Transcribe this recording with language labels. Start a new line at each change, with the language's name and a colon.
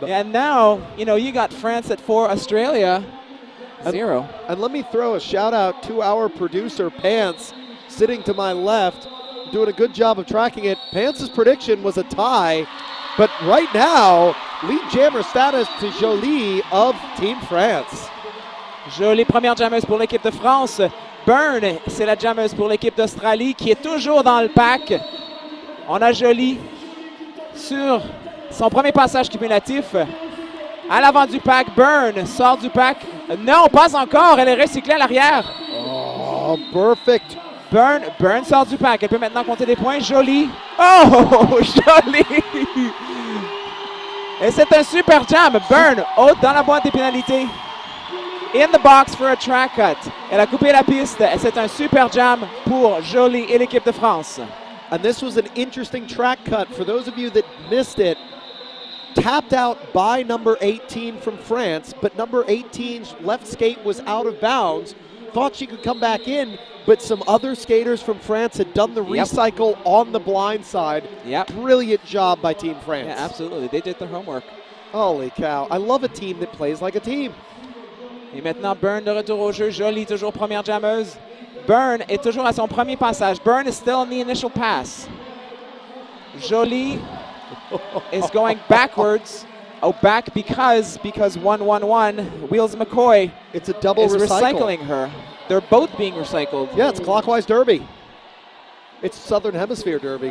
English: And now, you got France at 4, Australia 0. And let me throw a shout out to our producer, Pants, sitting to my left, doing a good job of tracking it. Pants' prediction was a tie, but right now, lead jammer status to Jolie of Team France.
French: Jolie première jammeuse pour l'équipe de France. Byrne, c'est la jammeuse pour l'équipe d'Australie qui est toujours dans le pack. On a Jolie sur son premier passage cumulatif. À l'avant du pack, Byrne sort du pack. Non, pas encore, elle est recyclée à l'arrière.
English: Oh, perfect.
French: Byrne sort du pack, elle peut maintenant compter des points. Jolie. Oh, Jolie. Et c'est un super jam. Byrne, haute dans la boîte des pénalités.
English: In the box for a track cut.
French: Elle a coupé la piste et c'est un super jam pour Jolie et l'équipe de France.
English: And this was an interesting track cut. For those of you that missed it, tapped out by number 18 from France, but number 18's left skate was out of bounds. Thought she could come back in, but some other skaters from France had done the recycle on the blind side. Yep. Brilliant job by Team France. Yeah, absolutely. They did their homework. Holy cow. I love a team that plays like a team.
French: Et maintenant, Byrne de retour au jeu. Jolie, toujours première jammeuse. Byrne est toujours à son premier passage.
English: Byrne is still in the initial pass. Jolie is going backwards. Oh, back because 1-1-1. Wheels McCoy It's a double is recycle. recycling her. They're both being recycled. Yeah, it's clockwise derby. It's Southern Hemisphere derby.